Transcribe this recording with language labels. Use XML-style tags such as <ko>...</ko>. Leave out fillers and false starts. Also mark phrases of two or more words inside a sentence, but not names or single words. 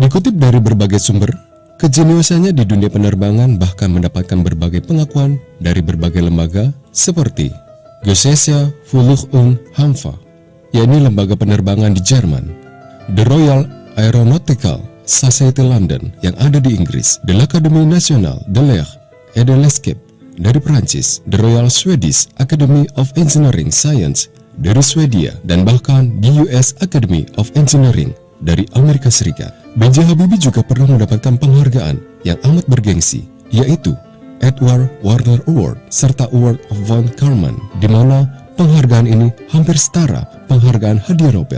<id>Dikutip dari berbagai sumber, kejeniusannya di dunia penerbangan bahkan mendapatkan berbagai pengakuan dari berbagai lembaga seperti Gesellschaft für Lufthansa, yakni lembaga penerbangan di Jerman, The Royal Aeronautical Society London yang ada di Inggris, The L'Académie Nationale de l'Air et de l'Escape dari Prancis, The Royal Swedish Academy of Engineering Science dari Swedia, dan bahkan di US Academy of Engineering dari Amerika Serikat. B.J. Habibie juga pernah mendapatkan penghargaan yang amat bergengsi, yaitu Edward Warner Award serta Award of von Karman, di mana penghargaan ini hampir setara penghargaan hadiah Nobel.</id>